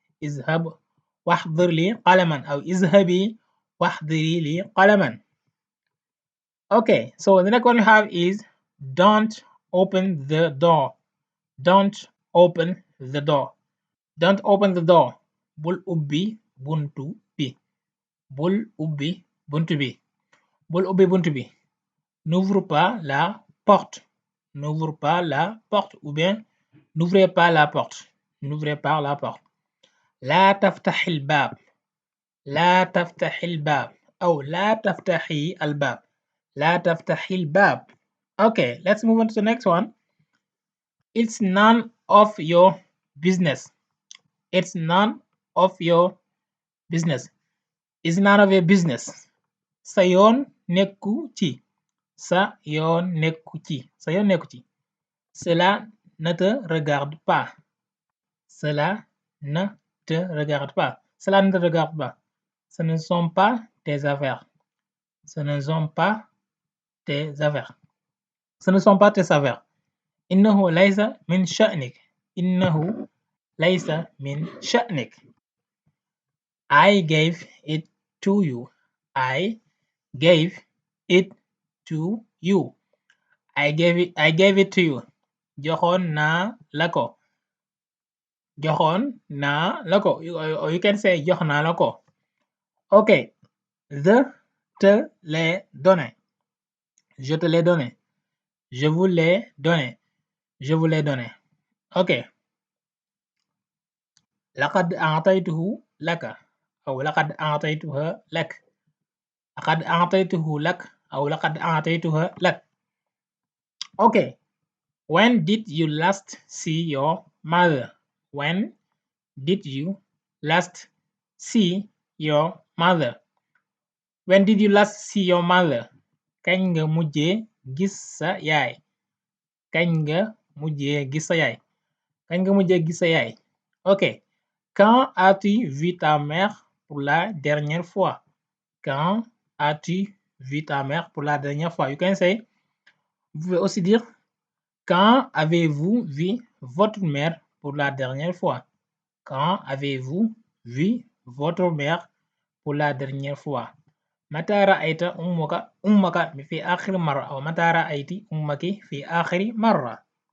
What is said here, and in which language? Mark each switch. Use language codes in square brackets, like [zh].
[ar] اذهب واحضر لي قلما أو اذهبي واحضري لي قلما. [en] Okay, so the next one we have is don't open the door. Don't open the door. Don't open the door. [wo] Bul ubbi buntu bi. Bul ubbi buntu bi. Bul ubbi buntu bi. [fr] N'ouvre pas la porte. N'ouvre pas la porte. Ou bien n'ouvrez pas la porte. N'ouvrez pas la porte. [ar] لا تفتح الباب. لا تفتح الباب أو لا تفتحي الباب. لا تفتحي الباب. [en] Okay, let's move on to the next one. It's none of your business. It's none of your business. It's none of your business. [wo] Sa yoon nekku ci. Sa yoon nekku ci. Sa yoon nekku ci. [fr] Cela ne te regarde pas. Cela ne te regarde pas. Cela ne te regarde pas. Ce ne sont pas tes affaires. Ce ne sont pas tes affaires. Ce ne sont pas tes affaires. [ar] إنه ليس من شأنك. إنه ليس من شأنك. [en] I gave it to you. I gave it to you. I gave it to you. [wo] Joxoon naa la ko. Joxoon naa la ko. [en] Or you can say [wo] jox naa la ko. Okay. [fr] Je te l'ai donné. Je te l'ai donné. Je vous l'ai donné. Je vous l'ai donné. Okay. [ar] لقد أعطيته لك أو لقد أعطيتها لك. لقد أعطيته لك أو لقد أعطيتها لك. [en] Okay. When did you last see your mother? When did you last see your mother? When did you last see your mother? [wo] Kañ nga mujjee gis sa yaay? Kañ nga mujjee gis sa yaay? Kañ nga mujjee gis sa yaay? [en] Ok. [fr] Quand as-tu vu ta mère pour la dernière fois? Quand as-tu vu ta mère pour la dernière fois? [en] You can say, [fr] vous pouvez aussi dire, quand avez-vous vu votre mère pour la dernière fois? Quand avez-vous vu votre mère pour la dernière fois? [ar] متى رأيت أمك في آخر مرة أو متى رأيت أمك في آخر مرة.